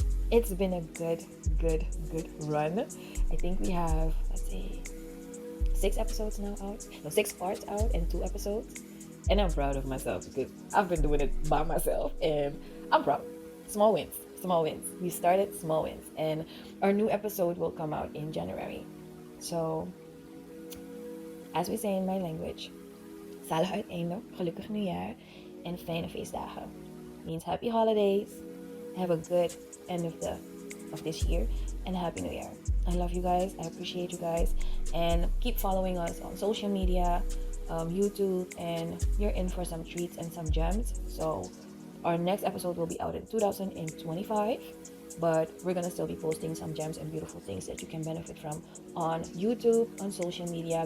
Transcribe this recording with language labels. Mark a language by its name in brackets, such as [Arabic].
[English] It's been a good run. I think we have, let's say, 6 episodes now out. No, 6 parts out and 2 episodes. And I'm proud of myself because I've been doing it by myself, and I'm proud. Small wins. We started small wins, and our new episode will come out in January. So, as we say in my language, [Dutch] zalig uiteinde, gelukkig nieuwjaar, en fijne feestdagen. [English] Means happy holidays. Have a good end of this year, and happy new year. I love you guys. I appreciate you guys, and keep following us on social media. YouTube, and you're in for some treats and some gems. So our next episode will be out in 2025, but we're gonna still be posting some gems and beautiful things that you can benefit from on YouTube, on social media.